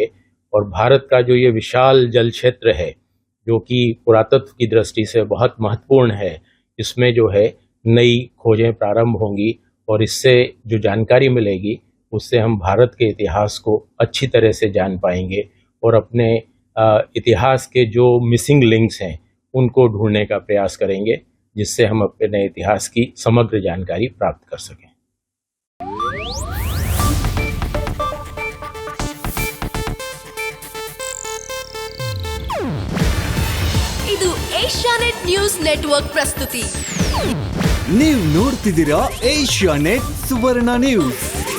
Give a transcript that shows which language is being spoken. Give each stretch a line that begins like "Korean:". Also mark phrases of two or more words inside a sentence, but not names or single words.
Hindi: और भारत का जो ये विशाल जल क्षेत्र है जो कि पुरातत्व की दृष्टि से बहुत महत्वपूर्ण है, इसमें जो है नई खोजें प्रारंभ होंगी और इससे जो जानकारी मिलेगी उससे हम भारत के इतिहास को अच्छी तरह से जान पाएंगे और अपने इतिहास के जो
English: missing links
Hindi: हैं उनको ढूंढने का प्रयास करेंगे, जिससे हम अपने इतिहास की समग्र जानकारी प्राप्त कर सकें।
Kannada: ಇದು ಏಷ್ಯಾನೆಟ್ ನ್ಯೂಸ್ ನೆಟ್ವರ್ಕ್ ಪ್ರಸ್ತುತಿ. ನೀವು ನೋಡ್ತಿದ್ದೀರಾ ಏಷ್ಯಾನೆಟ್ ಸುವರ್ಣ ನ್ಯೂಸ್.